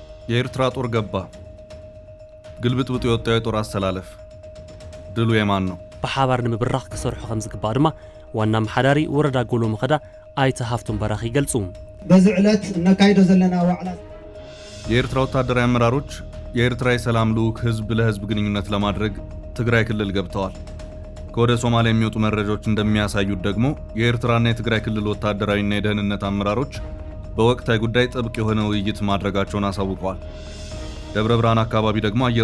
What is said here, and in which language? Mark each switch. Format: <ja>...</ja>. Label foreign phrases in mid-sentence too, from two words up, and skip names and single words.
<am>የኤርትራ ጦር ገባ። ግልብጥብጥ የወጣው የጦር አሰላለፍ ድሉ የማን ነው?</am> <ti>በሐባር ንምብራኽ ክሰርሑ ከም ዝግባእ ድማ ዋና መሓዳሪ ወረዳ ጎሎ መኸዳ አይተ ሀፍቱን በራኺ ይገልጹ።</ti> <am>በዚህ ዕለት</am> <ti>እነካይዶ ዘለና ዋዕላ</ti> <am>የኤርትራ ወታደራዊ አመራሮች የኤርትራ የሰላም ልዑክ ህዝብ ለህዝብ ግንኙነት ለማድረግ ትግራይ ክልል ገብተዋል። ከወደ ሶማሊያ የሚወጡ መረጃዎች እንደሚያሳዩት ደግሞ የኤርትራና የትግራይ ክልል ወታደራዊና የደህንነት አመራሮች በወቅታዊ ጉዳይ ጥብቅ የሆነ ውይይት ማድረጋቸውን አሳውቀዋል። ደብረ ብርሃን አካባቢ ደግሞ አየር</am>